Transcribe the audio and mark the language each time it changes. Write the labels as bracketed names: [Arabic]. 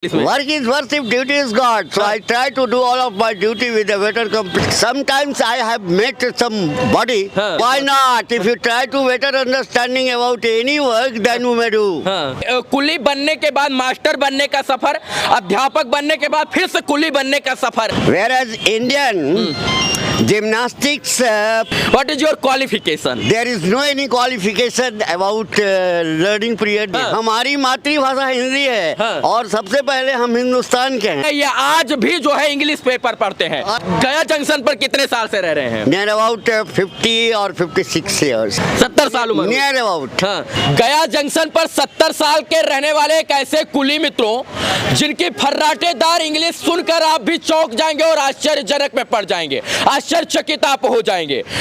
[English] Work is work if duty is God. So I try to do all of my duty with a better complete. Sometimes I have met somebody. Why not? If you try to better understanding about any work, then you may do. [Hindi] कुली बनने के बाद master बनने का सफर, अध्यापक बनने के बाद फिर से कुली बनने का सफर. [English] Whereas Indian gymnastics, What is your qualification? there is no any qualification about learning period. [Hindi] हमारी मातृभाषा हिंदी है और सबसे पहले हम हिंदुस्तान के हैं. ये आज भी जो है इंग्लिश पेपर पढ़ते हैं. गया जंक्शन पर कितने साल से रह रहे हैं? [English] Near about 50 or 56 years. [Hindi] 70 साल उम्र. [English] Near about. [Hindi] गया जंक्शन पर 70 साल के रहने वाले एक ऐसे कुली मित्रों जिनकी फर्राटेदार इंग्लिश सुनकर आप भी चौंक जाएंगे और आश्चर्यजनक में पड़ जाएंगे, आश्चर्यचकित आप हो जाएंगे.